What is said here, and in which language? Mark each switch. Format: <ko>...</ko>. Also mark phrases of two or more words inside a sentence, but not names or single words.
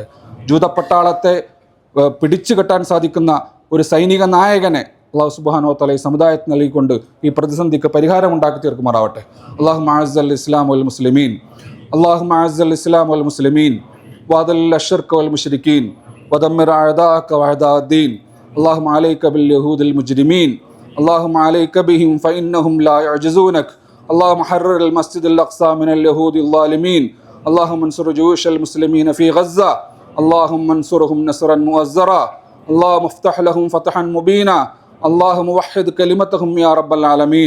<ml>ജൂതപ്പട്ടാളത്തെ പിടിച്ചു കെട്ടാൻ സാധിക്കുന്ന ഒരു സൈനിക നായകനെ</ml> <ar>الله سبحانه وتعالى</ar> <ml>ഈ സമുദായത്തിന് നൽകിക്കൊണ്ട് ഈ പ്രതിസന്ധിക്ക് പരിഹാരമുണ്ടാക്കി തീർക്കുമാറാവട്ടെ.</ml> <ar>اللهم أعز الإسلام والمسلمين، اللهم أعز الإسلام والمسلمين وأذل الشرك والمشركين ودمر أعداءك وأعداء الدين. اللهم عليك باليهود المجرمين. اللهم عليك بهم فإنهم لا يعجزونك. اللهم حرر المسجد الأقصى من اليهود الظالمين. اللهم انصر جيوش المسلمين في غزة. اللهم انصرهم نصرا مؤزرا. اللهم افتح لهم فتحا مبينا. اللهم وحد كلمتهم يا رب العالمين.</ar>